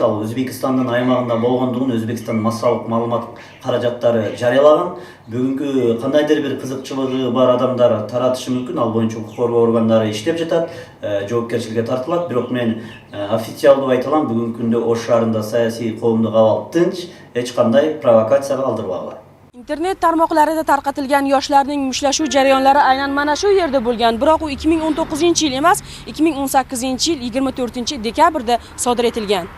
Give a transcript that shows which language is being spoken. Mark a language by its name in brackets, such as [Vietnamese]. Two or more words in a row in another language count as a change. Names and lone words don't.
[Kyrgyz] Ал Өзбекстандын аймагында болгондугун Өзбекстан массалык маалымат каражаттары жарыялаган. Бүгүнкү кандайдыр бир кызыкчылыгы бар адамдар таратышы мүмкүн. Ал боюнча укук коргоо органдары иштеп жатат, жоопкерчиликке тартылат. Бирок мен официалдуу айта алам, бүгүнкү күндө Ош шаарында саясий коомдук абал тынч, эч кандай провокацияга алдырбагыла. [Uzbek] Internet tarmoqlarida tarqatilgan yoshlarning mushtlashuv jarayonlari aynan mana shu yerda bo'lgan. Biroq u 2019-yil emas, 2018-yil 24-dekabrda sodir etilgan.